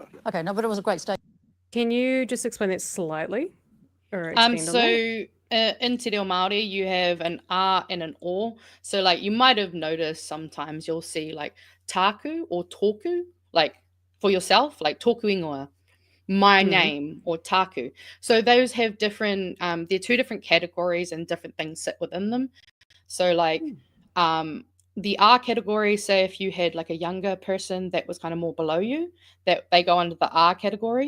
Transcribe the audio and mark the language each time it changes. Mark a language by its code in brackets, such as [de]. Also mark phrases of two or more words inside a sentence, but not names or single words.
[en] Okay, no, but it was a great statement. Can you just explain that slightly? Or expand on that? In Te Reo Māori, you have an a and an o. So, like, you might have noticed sometimes you'll see, like, taku or toku, like, for yourself, like, [mi] toku ingoa, [en] my name, or taku. So those have different, they're two different categories and different things sit within them. So, like, the R category, say if you had, like, a younger person that was kind of more below you, that they go under the R category.